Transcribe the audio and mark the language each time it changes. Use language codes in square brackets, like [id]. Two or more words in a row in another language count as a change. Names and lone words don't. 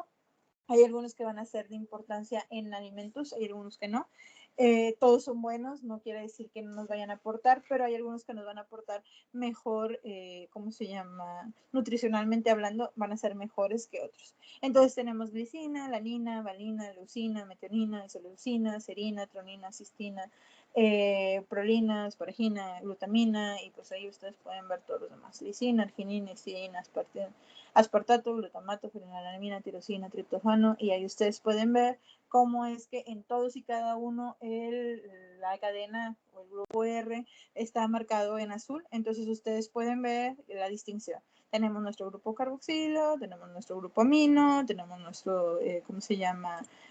[es] Hay algunos que van a ser de importancia en alimentos, hay algunos que no. Todos son buenos, no quiere decir que no nos vayan a aportar, pero hay algunos que nos van a aportar mejor, ¿cómo se llama? Nutricionalmente hablando, van a ser mejores que otros. Entonces tenemos glicina, lanina, valina, leucina, metionina, isoleucina, serina, tronina, cistina, prolina, asparagina, glutamina, y pues ahí ustedes pueden ver todos los demás. Lisina, arginina, histidina, aspartato, glutamato, fenilalanina, tirosina, triptofano, y ahí ustedes pueden ver cómo es que en todos y cada uno la cadena o el grupo R está marcado en azul, entonces ustedes pueden ver la distinción. Tenemos nuestro grupo carboxilo, tenemos nuestro grupo amino, tenemos nuestro, ¿cómo se llama?